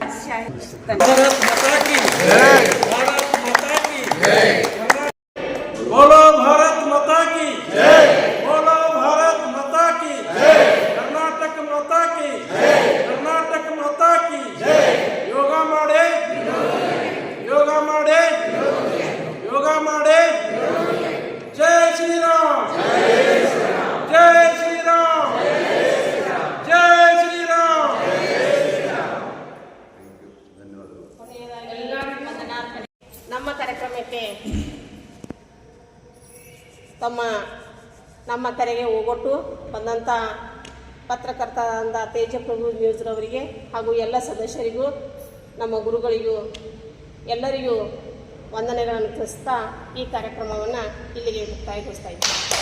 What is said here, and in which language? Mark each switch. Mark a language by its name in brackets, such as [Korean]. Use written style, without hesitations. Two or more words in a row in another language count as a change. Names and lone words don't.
[Hindi] बोलो भारत माता की जय, बोलो भारत माता की जय, कर्नाटक माता की जय, कर्नाटक माता की जय. [Kannada] ಯೋಗ ಮಾಡೆ, ಯೋಗ ಮಾಡೆ, ಯೋಗ ಮಾಡೆ. [Hindi] जय श्रीराम, जय श्रीराम, जय श्रीराम, जय श्रीराम. [Kannada] ನಮ್ಮ ಕಾರ್ಯಕ್ರಮಕ್ಕೆ ನಮ್ಮ ತೆರೆಗೆ ಹೋಗೊಟ್ಟು ಬಂದಂಥ ಪತ್ರಕರ್ತರಾದ ತೇಜಪ್ರಭು ನ್ಯೂಸ್ರವರಿಗೆ ಹಾಗೂ ಎಲ್ಲ ಸದಸ್ಯರಿಗೂ ನಮ್ಮ ಗುರುಗಳಿಗೂ ಎಲ್ಲರಿಗೂ ವಂದನೆಗಳನ್ನು ತಿಳಿಸ್ತಾ ಈ ಕಾರ್ಯಕ್ರಮವನ್ನು ಇಲ್ಲಿಗೆ ಮುಕ್ತಾಯಗೊಳಿಸ್ತಾ ಇದ್ದೀನಿ.